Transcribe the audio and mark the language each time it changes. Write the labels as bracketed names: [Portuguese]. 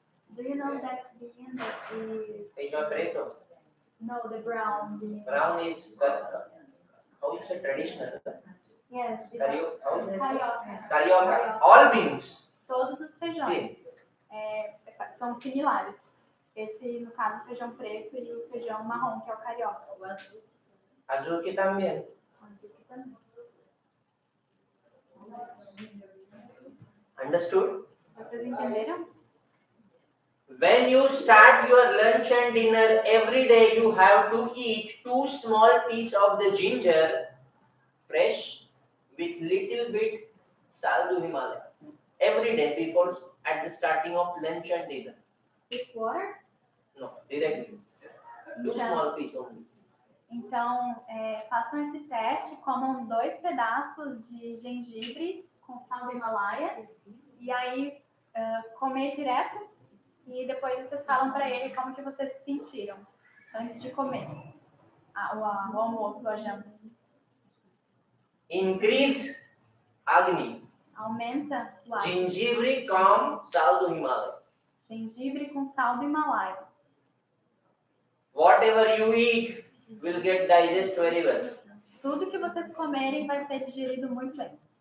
[English] Do you know that bean that is... [Portuguese] Feijão preto. [English] No, the brown bean. Brown is how you say traditional. Yes. [Portuguese] Carioca. Carioca. [English] All beans. [Portuguese] Todos os feijões são similares. Esse, no caso, o feijão preto e o feijão marrom, que é o carioca. O azul. Azul que também. Azul que também. [English] Understood? [Portuguese] Vocês entenderam? [English] When you start your lunch and dinner, every day you have to eat 2 small pieces of the ginger, fresh, with little bit saldu Himalaya. Every day before at the starting of lunch and dinner. With water? No, directly. 2 small pieces only. [Portuguese] Então, façam esse teste, comam 2 pedaços de gengibre com sal do Himalaia e aí comer direto e depois vocês falam para ele como que vocês se sentiram antes de comer o almoço, a janta. [English] Increase Agni. [Portuguese] Aumenta o ar. Gengibre com sal do Himalaya. Gengibre com sal do Himalaia. [English] Whatever you eat will get digest very well. [Portuguese] Tudo que vocês comerem vai ser digerido muito bem.